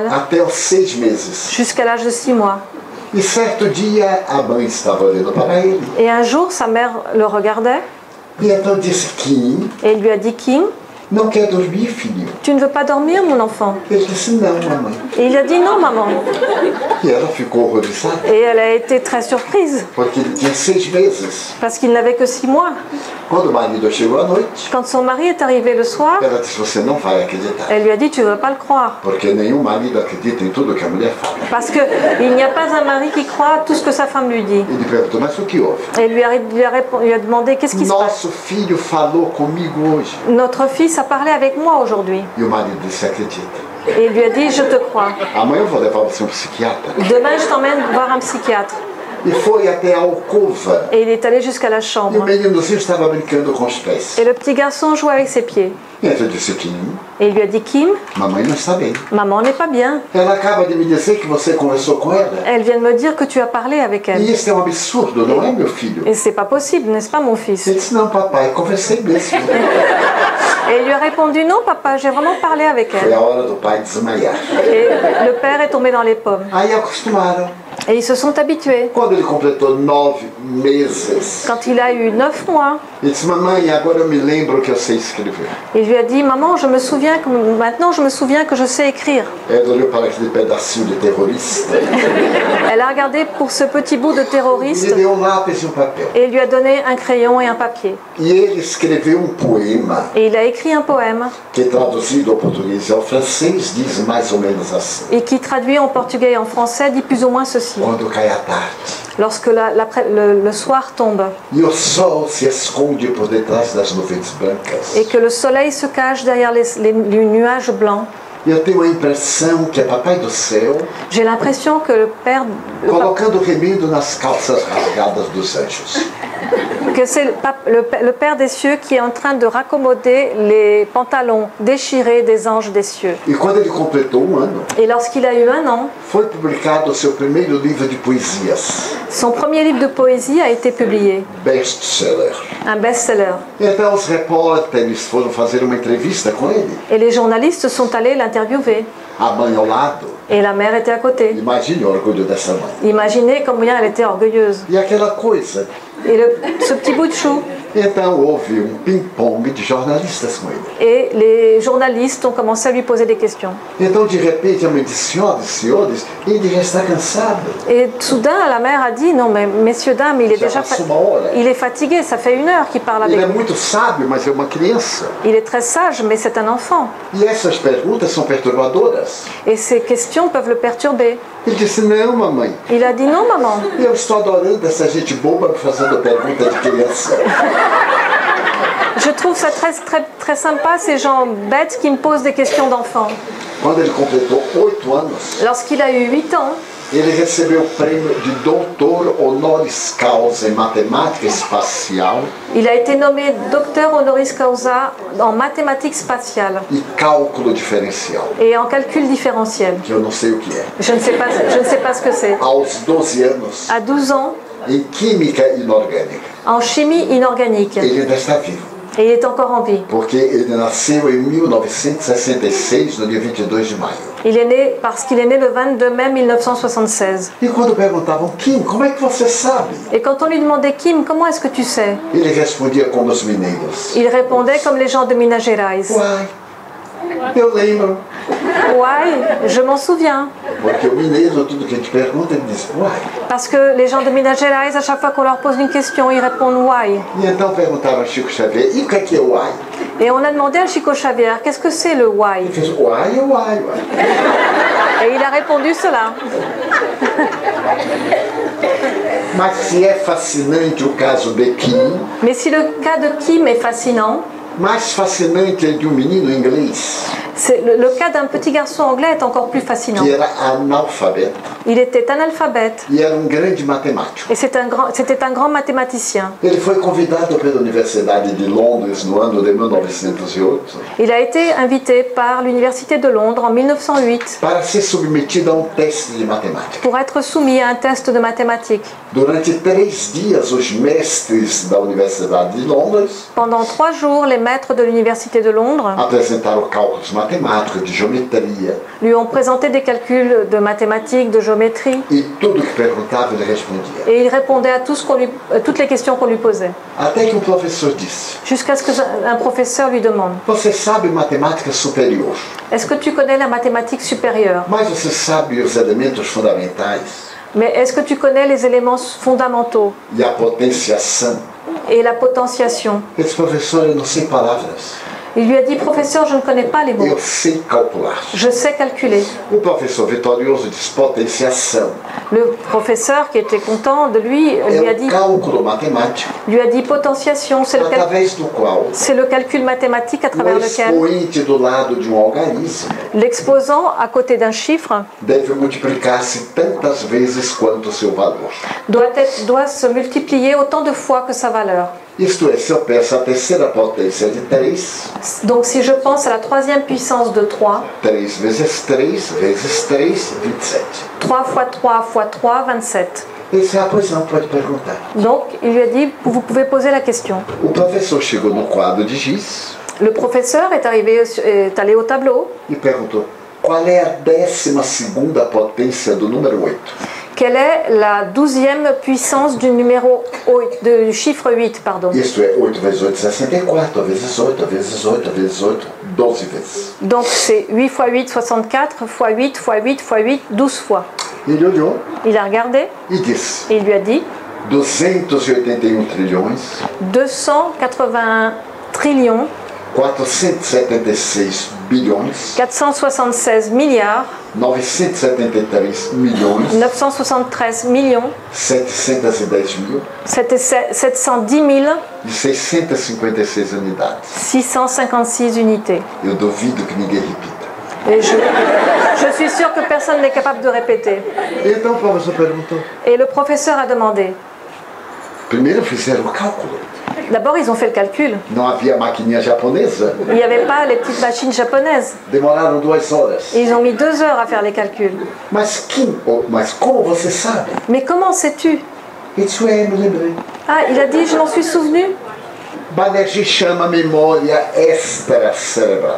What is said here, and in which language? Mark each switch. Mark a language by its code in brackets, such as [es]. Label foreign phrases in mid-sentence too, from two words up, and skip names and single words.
[pt] até os 6 meses. [fr] jusqu'à l'âge de 6 mois. [pt] E certo dia a mãe estava olhando para ele. [fr] Et un jour, sa mère le regardait [pt] E então disse: Kim, [fr] et il lui a dit, Kim, [pt] Não quer dormir, filho? [fr] Tu ne veux pas dormir, mon enfant? [pt] Ele disse, não, mamãe. [fr] Et il a dit non, maman. [pt] E ela ficou horrorizada, [fr] Et elle a été très surprise, [pt] porque ele tinha 6 meses. [fr] parce qu'il n'avait que 6 mois. [pt] Quando o marido chegou à noite, [fr] Quand son mari est arrivé le soir, [pt] ela disse, você não vai acreditar. [fr] elle lui a dit tu ne vas pas le croire. [pt] Porque nenhum marido acredita em tudo que a mulher fala. [fr] Parce qu'il n'y a pas un mari qui croit à tout ce que sa femme lui dit. [pt] Ele perguntou, mas o que houve? [fr] Et il lui a demandé qu'est-ce qui se passe. [pt] Nosso filho falou comigo hoje. [fr] Notre fils a parlé avec moi aujourd'hui. [pt] E o marido disse, acredita. [fr] Et il lui a dit je te crois. [pt] Amanhã eu vou levar você um psiquiatra. [fr] Demain je t'emmène voir un psychiatre. [pt] E foi até a alcova. [fr] Et il est allé jusqu'à la [pt] E o [fr] chambre. [pt] meninozinho estava brincando com os pés. [fr] Et le petit garçon jouait avec ses pieds. [pt] E eu disse, Kim, [fr] Et il lui a dit Kim, [pt] mamãe não está bem. [fr] maman n'est pas bien. [pt] Ela acaba de me dizer que você conversou com ela. [fr] Elle vient de me dire que tu as parlé avec elle. [pt] E isso é um absurdo, não é, meu filho? [fr] Et c'est pas possible, n'est-ce pas mon fils? [pt] Ele disse, não, papai, conversei mesmo. [fr] Et il lui a répondu non papa, j'ai vraiment parlé avec [pt] Foi [fr] elle. [pt] a hora do pai desmaiar. [fr] Et le père est tombé dans les pommes. [pt] Aí acostumaram. [fr] Et ils se sont habitués. [pt] Quando ele completou 9 meses, [fr] Quand il a eu 9 mois, [pt] ele disse, mamãe, agora eu me lembro que eu sei escrever. [fr] il lui a dit maman, maintenant je me souviens que je sais écrire. [pt] Ela olhou para aquele pedacinho de terrorista [fr] Elle a regardé pour ce petit bout de [pt] e [fr] terroriste [pt] lhe deu um lápis e um papel. [fr] et lui a donné un crayon et un papier. [pt] E ele escreveu um poema [fr] Et il a écrit un poème [pt] que, traduzido ao português e ao francês, diz mais ou menos assim. [fr] et qui traduit en portugais et en français dit plus ou moins ceci. [pt] Quando cai a tarde [fr] Lorsque le soir tombe [pt] e o sol se esconde por detrás das nuvens brancas, [fr] et que le soleil se cache derrière les nuages blancs, [pt] eu tenho a impressão que é Papai do Céu [fr] j'ai l'impression que le [pt] colocando remendo nas calças rasgadas dos anjos. [fr] que c'est le Père des cieux qui est en train de raccommoder les pantalons déchirés des anges des cieux. [pt] E quando ele completou ano, [fr] Et lorsqu'il a eu 1 an, [pt] foi publicado o seu primeiro livro de poesias, [fr] son premier livre de poésie a été publié, [pt] best-seller. [fr] un best-seller. [pt] Então os repórteres foram fazer uma entrevista com ele, [fr] Et les journalistes sont allés l'interviewer. [pt] a mãe ao lado. [fr] Et la mère était à côté. [pt] Imagine o orgulho dessa mãe. [fr] Imaginez combien elle était orgueilleuse. [pt] E aquela coisa. [fr] Et ce petit bout de chou. [pt] Então houve um ping-pong de jornalistas com ele. [fr] Et les journalistes ont commencé à lui poser des questions. [pt] Então de repente a mãe disse, senhoras e senhores, ele já está cansado. [fr] Et soudain, la mère a dit, non mais messieurs, dames, il est déjà il est fatigué, ça fait 1 heure qu'il parle avec [pt] Ele é [fr] nous. [pt] muito sábio, mas é uma criança. [fr] Il est très sage, mais c'est un enfant. [pt] E essas perguntas são perturbadoras. [fr] Et ces questions peuvent le perturber. [pt] Ele disse, não, mamãe, [fr] Il a dit, non maman, [pt] eu estou adorando essa gente boba me fazendo pergunta de criança. [fr] je trouve ça très sympa, ces gens bêtes qui me posent des questions d'enfants. [pt] Quando ele completou 8 anos, [fr] Lorsqu'il a eu 8 ans, [pt] ele recebeu o prêmio de doutor [la] honoris causa [pt] em matemática espacial [fr] il a été nommé docteur [la] honoris causa [fr] en mathématiques spatiales [pt] e cálculo diferencial, [fr] et en calcul différentiel. [pt] que eu não sei o que é. [fr] Je ne sais pas ce que c'est. [pt] Aos 12 anos, [fr] À 12 ans, [pt] em química inorgânica. [fr] en chimie inorganique. [pt] Ele ainda está vivo, [fr] Et il est encore en vie. [pt] porque ele nasceu em 1966, no dia 22 de maio. [fr] Il est né parce qu'il est né le 22 mai 1976. [pt] E quando perguntavam, Kim, como é que você sabe? [fr] Et quand on lui demandait Kim, comment est-ce que tu sais? [pt] Ele respondia como os mineiros. [fr] Il répondait comme les gens de Minas Gerais. [pt] Uai, eu lembro. [fr] Ouais, je m'en souviens. [pt] Porque o mineiro, tudo que a gente pergunta, ele diz, uai. [fr] Parce que les gens de Minas Gerais, à chaque fois qu'on leur pose une question, ils répondent why. [pt] E então perguntaram a Chico Xavier, e o que é uai? [fr] Et on a demandé à Chico Xavier, qu'est-ce que c'est le why? [pt] Ele fez, uai é uai, uai. [fr] Et il a répondu cela. [pt] Mas se é fascinante o caso de Kim, [fr] Mais si le cas de Kim est fascinant, [pt] mais fascinante é de um menino inglês [fr] le cas d'un petit garçon anglais est encore plus fascinant. [pt] que era analfabeto [fr] Il était analphabète [pt] e era um grande matemático. [fr] et c'était un grand mathématicien. [pt] Ele foi convidado pela Universidade de Londres no ano de 1908 [fr] Il a été invité par l'Université de Londres en 1908 [pt] para ser submetido a um teste de matemática. [fr] pour être soumis à un test de mathématiques. [pt] Durante 3 dias, os mestres da Universidade de Londres [fr] Pendant 3 jours, les maîtres de l'Université de Londres [pt] apresentaram cálculos matemáticos matemática, de geometria, [fr] lui ont présenté des calculs de mathématiques, de géométrie, [pt] e tudo que perguntava ele respondia. [fr] et il répondait à toutes les questions qu'on lui posait. [pt] Até que um professor disse: [fr] Jusqu'à ce qu'un professeur lui demande: [pt] Você sabe matemática superior, [fr] est-ce que tu connais la mathématique supérieure? [pt] mas você sabe os elementos fundamentais [fr] Mais est-ce que tu connais les éléments fondamentaux [pt] e a potenciação? [fr] et la potentiation? [pt] Ele disse: professor, eu não sei palavras, [fr] Il lui a dit: professeur, je ne connais pas les mots, [pt] eu sei calcular. [fr] je sais calculer. [pt] O professor vitorioso disse: potenciação. [fr] Le professeur, qui était content de lui, [pt] É o cálculo matemático [fr] lui a dit potentiation, c'est [pt] através do qual [fr] le calcul mathématique à [pt] o [fr] travers lequel [pt] expoente do lado de um algarismo [fr] l'exposant à côté d'un chiffre [pt] deve multiplicar-se tantas vezes quanto o seu valor. [fr] doit se multiplier autant de fois que sa valeur. [pt] Isto é, se eu peço a terceira potência de 3, [fr] Donc si je pense à la troisième puissance de 3, [pt] 3 vezes 3 vezes 3, 27. [fr] 3 fois 3 fois 3, 27. [pt] Ele disse: ah, pois não, pode perguntar. [fr] Donc il lui a dit: vous pouvez poser la question. [pt] O professor chegou no quadro de giz [fr] Le professeur est allé au tableau. [pt] e perguntou: qual é a 12ª potência do número 8? [fr] Quelle est la 12e puissance du numéro 8, du chiffre 8, pardon. [pt] Isto é, 8 vezes 8, 64, vezes 8, vezes 8, vezes 8, 12 vezes. [fr] Donc c'est 8 fois 8, 64, fois 8, fois 8, fois 8, 12 fois. [pt] Ele olhou [fr] Il a regardé [pt] e disse: [fr] et il lui a dit: [pt] 281 trilhões, [fr] 281 trillions, [pt] 476 bilhões, [fr] 476 milliards, [pt] 973 milhões, [fr] 973 millions, [pt] 710 mil [fr] 710 000, [pt] e 656 unidades. [fr] 656 unités. [pt] Eu duvido que ninguém repita. [fr] Et je suis sûre que personne n'est capable de répéter. [pt] Então o professor perguntou. [fr] Et le professeur a demandé. [pt] Primeiro fizeram o cálculo. [fr] D'abord, ils ont fait le calcul. [pt] Não havia maquininha japonesa. [fr] Il n'y avait pas les petites machines japonaises. [pt] Demoraram 2 horas. [fr] Et ils ont mis 2 heures à faire les calculs. [pt] Mas como você sabe? [fr] Mais comment sais-tu? [pt] Isso é, me lembrei. [fr] Ah, il a dit: je m'en suis souvenu. [pt] Banerjee chama memória extracerebral.